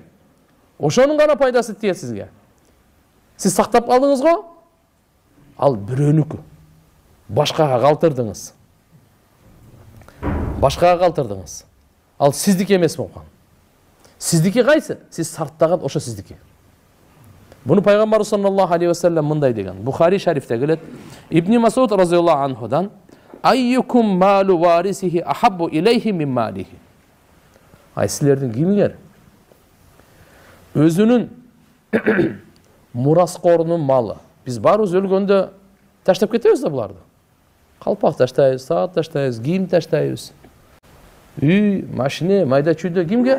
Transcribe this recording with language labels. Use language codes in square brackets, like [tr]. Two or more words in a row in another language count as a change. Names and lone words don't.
[ky] Ошонун гана пайдасы тиет сизге. Сиз сактап калдыңыз го, ал бирөөнүкү. Башкага калтырдыңыз. Башкага калтырдыңыз. Ал сиздики эмес болгон. Сиздики кайсы? Сиз сарптаган ошо сиздики. Буну пайгамбар [ar] صلى الله عليه وسلم [ky] мындай деген. Бухари шарифте келет. Ибн Масуд разияллаху анхудан: [ar] "أيكم مال وارثه أحب إليه من ماله." [ky] Ай силердин кимиңер өзүнүн мураскорунун малы. Биз баарыбыз өлгөндө таштап кетебиз да буларды. Калпак таштайбыз, саат таштайбыз, кийим таштайбыз. Үй, машина, майда чүйдө кимге?